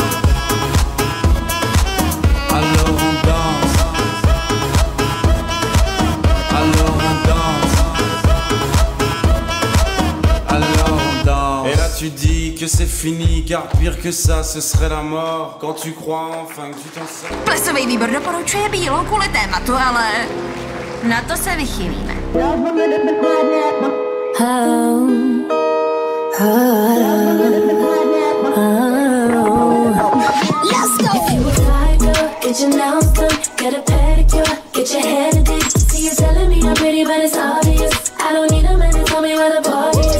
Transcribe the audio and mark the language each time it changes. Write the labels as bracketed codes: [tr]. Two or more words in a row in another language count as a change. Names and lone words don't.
[fr] Alors on danse. Alors on danse. Alors on danse. Et là tu dis que c'est fini, car pire que ça ce serait la mort. Quand tu crois enfin que tu t'en sors. [cs] Plesový výbor doporučuje bílou kvůli tématu, ale na to se vychýlíme. [en] Let's go! If you a tiger, get your nails done, get a pedicure, get your hair did. See you telling me I'm pretty, but it's obvious. I don't need a man to tell me where the party is.